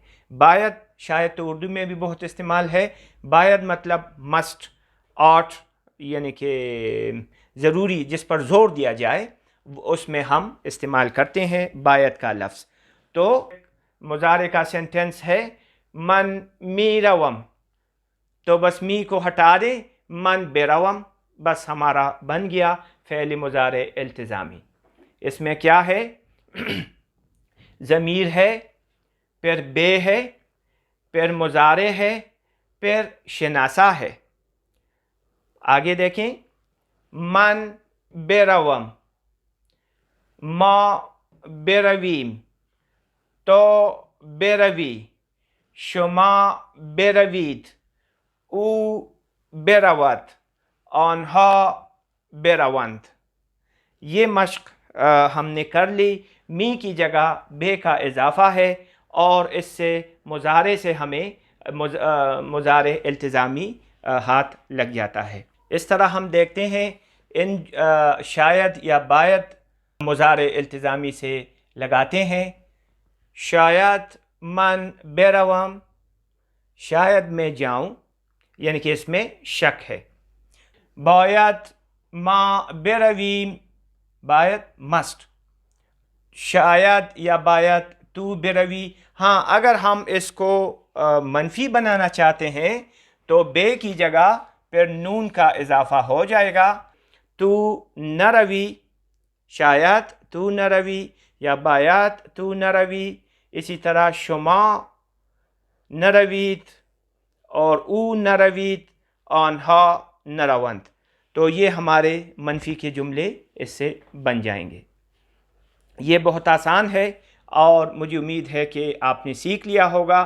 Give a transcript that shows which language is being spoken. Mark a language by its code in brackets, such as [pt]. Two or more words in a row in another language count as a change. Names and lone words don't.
[ur] باید شاید تو اردو میں بھی بہت استعمال ہے۔ باید مطلب مسٹ، آٹ یعنی کہ ضروری، جس پر زور دیا جائے، اس میں ہم استعمال کرتے ہیں باید کا لفظ۔ تو مضارع کا سینٹنس ہے [fa] من می روم، [ur] تو بس می کو ہٹا دیں، [fa] من بیروم، [ur] بس ہمارا بن گیا فعل مضارع التزامی۔ اس میں کیا ہے؟ ضمیر ہے، پھر بے ہے، پھر مضارع ہے، پھر شناسا ہے۔ آگے دیکھیں، [fa] من بیروم، ما برویم، تو بروی، شما بروید، او برود، آنها بروند۔ [ur] یہ مشق ہم نے کر لی۔ می کی جگہ بے کا اضافہ ہے، اور اس سے مضارع سے ہمیں مضارع التزامی ہاتھ لگ جاتا ہے۔ اس طرح ہم دیکھتے ہیں ان شاید یا باید مضارع التزامی سے لگاتے ہیں۔ [fa] شاید من بروم، [ur] شاید میں جاؤں، یعنی کہ اس میں شک ہے۔ [fa] باید ما برویم، [ur] باید مسٹ۔ [fa] شاید یا باید تو بروی، [ur] ہاں اگر ہم اس کو منفی بنانا چاہتے ہیں تو بے کی جگہ پھر نون کا اضافہ ہو جائے گا، [fa] تو نہ روی، شاید تو نہ روی، [ur] یا [fa] باید تو نہ روی۔ [ur] اسی طرح [fa] شما نہ روید [ur] اور [fa] او نہ روید، آنہا نہ روند۔ [ur] تو یہ ہمارے منفی کے جملے اس سے بن جائیں گے۔ یہ بہت آسان ہے، اور مجھے امید ہے کہ آپ نے سیکھ لیا ہوگا۔